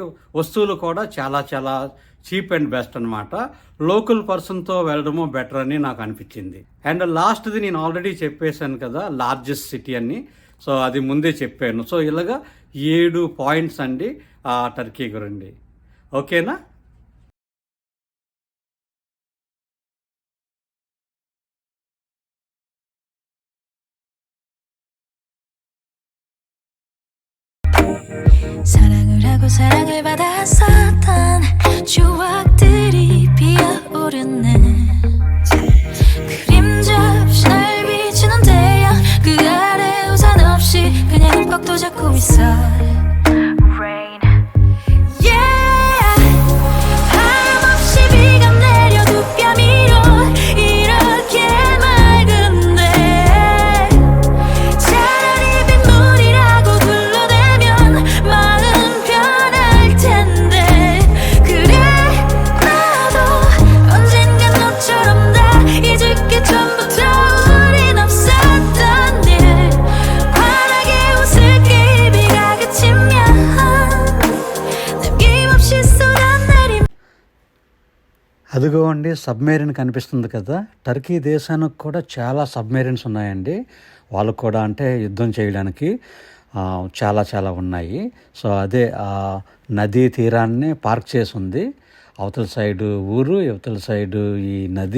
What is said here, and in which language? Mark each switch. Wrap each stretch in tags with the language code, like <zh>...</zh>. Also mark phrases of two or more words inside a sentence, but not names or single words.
<te>వస్తువులు కూడా చాలా చాలా</te> <en>cheap and best</en> <te>అనమాట. లోకల్ పర్సన్తో వెళ్ళడము బెటర్ అని నాకు అనిపించింది. అండ్ లాస్ట్ది నేను ఆల్రెడీ చెప్పేశాను కదా,</te> <en>largest city</en> <te>అని. సో అది ముందే చెప్పాను. సో ఇలాగా 7 పాయింట్స్ అండి టర్కీ గురించి. ఓకేనా?</te> <ko>사랑을 하고 사랑을 받았었던 추억들이 피어오르네. 그림자 없이 날 비추는 태양, 그 아래 우산 없이 그냥 흠뻑도 잡고 있어.</ko> <en>Rain. Yeah.</en> <ko>하염없이 비가 내려 두 뺨 위로 이렇게 맑은데 차라리 빗물이라고 둘러대면 마음 편할 텐데. 그래 나도 언젠간 너처럼 다 잊을 게 전부터 우린 없었던 일. 환하게 웃을게 이 비가 그치면 남김없이 쏟아내린.</ko> <te>అదిగోండి సబ్మెరీన్ కనిపిస్తుంది కదా. టర్కీ దేశానికి కూడా చాలా సబ్మెరీన్స్ ఉన్నాయండి. వాళ్ళకు కూడా అంటే యుద్ధం చేయడానికి చాలా చాలా ఉన్నాయి. సో అదే నదీ తీరాన్ని పార్క్ చేసి ఉంది. అవతల సైడు ఊరు, ఇవతల సైడు ఈ నది.</te>